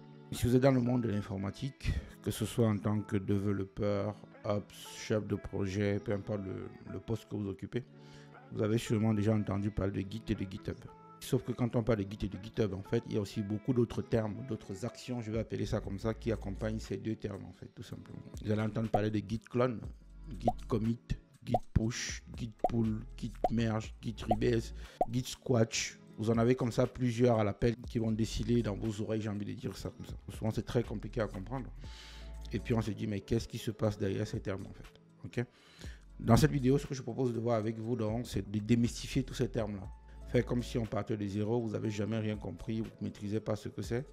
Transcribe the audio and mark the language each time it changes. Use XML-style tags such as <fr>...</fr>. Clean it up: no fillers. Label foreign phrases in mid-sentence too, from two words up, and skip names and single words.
<fr>Si vous êtes dans le monde de l'informatique, que ce soit en tant que développeur, ops, chef de projet, peu importe le poste que vous occupez, vous avez sûrement déjà entendu parler de Git et de GitHub. Sauf que quand on parle de Git et de GitHub, en fait, il y a aussi beaucoup d'autres termes, d'autres actions, je vais appeler ça comme ça, qui accompagnent ces deux termes, en fait, tout simplement. Vous allez entendre parler de Git clone, Git commit, Git push, Git pull, Git merge, Git rebase, Git squash. Vous en avez comme ça plusieurs à l'appel qui vont défiler dans vos oreilles, j'ai envie de dire ça comme ça. Souvent, c'est très compliqué à comprendre. Et puis, on se dit, mais qu'est-ce qui se passe derrière ces termes, en fait? Ok. Dans cette vidéo, ce que je propose de voir avec vous, donc, c'est de démystifier tous ces termes-là. Faire comme si on partait de zéro, vous n'avez jamais rien compris, vous ne maîtrisez pas ce que c'est.</fr>